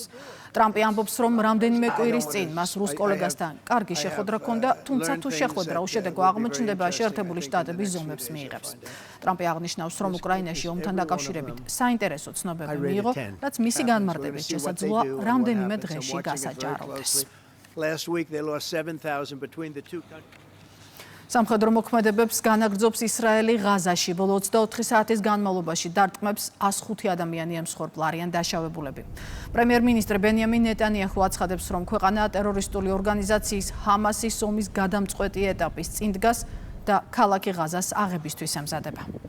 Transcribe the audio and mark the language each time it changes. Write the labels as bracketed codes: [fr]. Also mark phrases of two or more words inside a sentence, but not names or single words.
[ka] ტრამპი ამბობს, რომ რამდენიმე კვირის წინ მას რუს კოლეგასთან კარგი შეხვედრა ჰქონდა, თუმცა თუ შეხვედრა უშედეგო აღმოჩნდება, შეერთებული შტატების ზომებს მიიღებს. ტრამპი აღნიშნავს, რომ უკრაინაში ომთან დაკავშირებით საინტერესო ცნობები მიიღო, რაც მისი განმარტებით შესაძლოა რამდენიმე დღეში გასაჯაროდეს. [en] Last week they lost 7,000 between the two countries. [ka] სამხედრო მოქმედებებს განაგრძობს ისრაელი ღაზაში. ბოლო 24 საათის განმავლობაში დარტყმებს 105 ადამიანი ემსხვერპლ არიან დაშავებულები. პრემიერ-მინისტრი ბენიამინ ნეტანიაჰუ აცხადებს, რომ ქვეყანა ტერორისტული ორგანიზაციის ჰამასის ომის გადამწყვეტი ეტაპის წინ დგას და ქალაქი ღაზას აღებისთვის ემზადება.